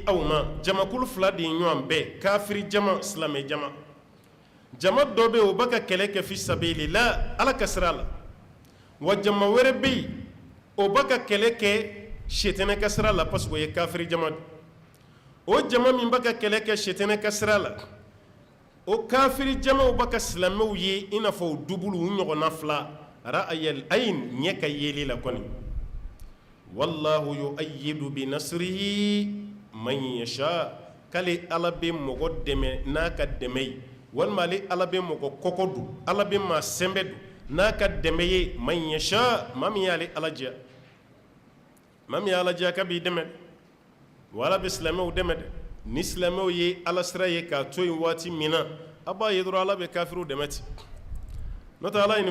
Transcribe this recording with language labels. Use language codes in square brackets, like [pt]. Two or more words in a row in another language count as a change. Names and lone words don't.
[bm] aw ma jamakulu fila de ye ɲɔgɔn bɛɛ kafiri jama silamɛ jama jama dɔ bɛ yen o b'a ka kɛlɛ kɛ [ar] في سبيل الله [bm] ala ka sira la wa jama wɛrɛ bɛ yen o b'a ka kɛlɛ kɛ sitɛnɛ ka sira la [fr] parce que [bm] o ye kafiri jama de o jama min b'a ka kɛlɛ kɛ sitɛnɛ ka sira la o kafiri jamaw b'a ka silamɛw ye i n'a fɔ o dubulu u ɲɔgɔnna fila [ar] رأي العين [bm] ɲɛ ka yeli la kɔni [ar] والله يؤيد بنصره من يشاء [bm] k'ale ala bɛ mɔgɔ dɛmɛ n'a ka dɛmɛ ye walima ale ala bɛ mɔgɔ kɔkɔ don ala bɛ maa sɛnbɛ don n'a ka dɛmɛ ye [ar] من يشاء [bm] maa min y'ale ala diya maa min y'ala diya k'a b'i dɛmɛ wa ala bɛ silamɛw dɛmɛ dɛ ni silamɛw ye ala sira ye k'a to yen waati min na a b'a ye dɔrɔn ala bɛ kafiriw dɛmɛ ten n'o tɛ ala ye nin